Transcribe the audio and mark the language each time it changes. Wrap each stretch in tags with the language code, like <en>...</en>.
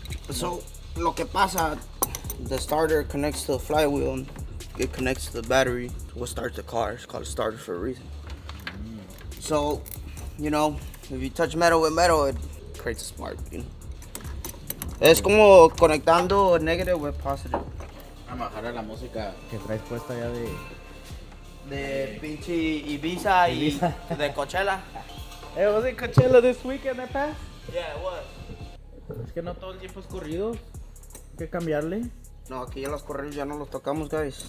<en>So,</en> <es>lo que pasa,</es> <en>the starter connects to the flywheel and it connects to the battery. What starts the car? It's called a starter for a reason. So, you know, if you touch metal with metal, it creates a spark, you know.</en> <es>Es como conectando</es> <en>negative with positive.</en> <es>Vamos a bajar la música que traes puesta ya De pinche Ibiza y de Coachella.</es> <en>Hey, was it Coachella this weekend that passed? Yeah, it was.</en> <es>Es que no todo el tiempo es corrido. Hay que cambiarle. No, aquí ya los correos ya no los tocamos, guys.</es>